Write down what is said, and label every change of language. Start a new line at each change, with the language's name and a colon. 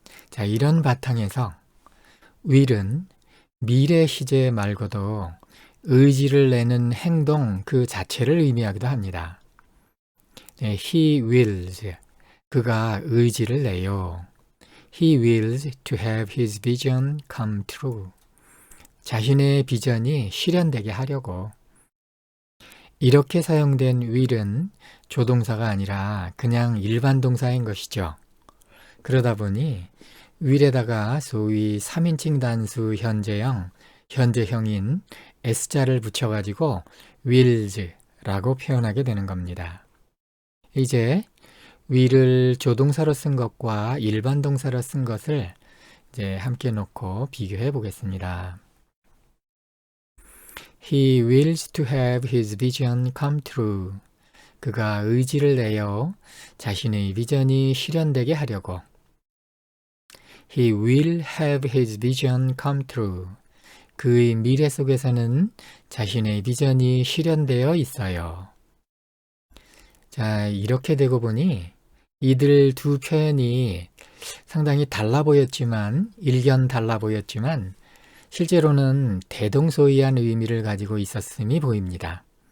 Korean: 자, 이런 바탕에서 will은 미래 시제 말고도 의지를 내는 행동 그 자체를 의미하기도 합니다.
English: He wills,
Korean: 그가 의지를 내요.
English: He wills to have his vision come true.
Korean: 자신의 비전이 실현되게 하려고. 이렇게 사용된 will은 조동사가 아니라 그냥 일반 동사인 것이죠. 그러다 보니 will에다가 소위 3인칭 단수 현재형인 S자를 붙여가지고 wills라고 표현하게 되는 겁니다. 이제 will을 조동사로 쓴 것과 일반 동사로 쓴 것을 이제 함께 놓고 비교해 보겠습니다.
English: He wills to have his vision come true.
Korean: 그가 의지를 내어 자신의 비전이 실현되게 하려고.
English: He will have his vision come true.
Korean: 그의 미래 속에서는 자신의 비전이 실현되어 있어요. 자, 이렇게 되고 보니 이들 두 표현이 상당히 일견 달라 보였지만 실제로는 대동소이한 의미를 가지고 있었음이 보입니다.